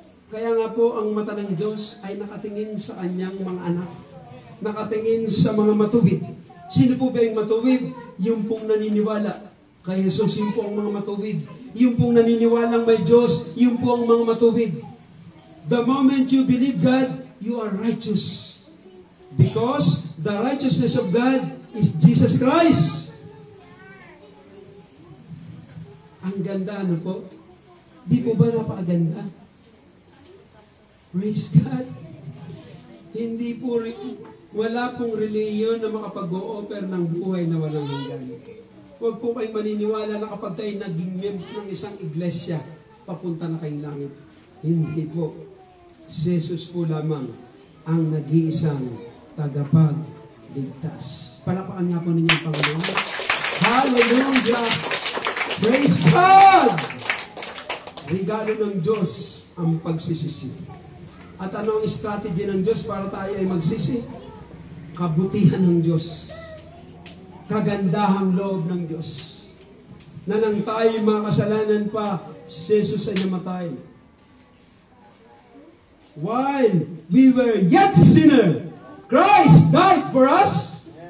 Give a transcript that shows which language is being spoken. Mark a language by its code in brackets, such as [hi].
[tl] Kaya nga po, ang mata ng Diyos ay nakatingin sa kanyang mga anak. Nakatingin sa mga matuwid. Sino po ba yung matuwid? Yung pong naniniwala kay Jesus, yung po ang mga matuwid. Yung pong naniniwalang may Diyos, yung po ang mga matuwid. [en] The moment you believe God, you are righteous. Because the righteousness of God is Jesus Christ. [tl] Ang ganda, ano po? Di po ba napakaganda? [en] Praise God. [tl] Hindi po, wala pong reliyon na makapag-o-offer ng buhay na walang hanggan. Huwag po kayong maniniwala na kapag kayo naging member ng isang iglesia, papunta na kayong langit. Hindi po. Si Jesus po lamang ang nag-iisang tagapagligtas. Palapakan nga po ninyo ang Panginoon. Hallelujah! [en] Praise God! [tl] Regalo ng Diyos ang pagsisisi. At ano ang strategy ng Diyos para tayo ay magsisi? Kabutihan ng Diyos. Kagandahang loob ng Diyos. Na nang tayo makasalanan pa, si Jesus ay namatay. [en] While we were yet sinner, Christ died for us.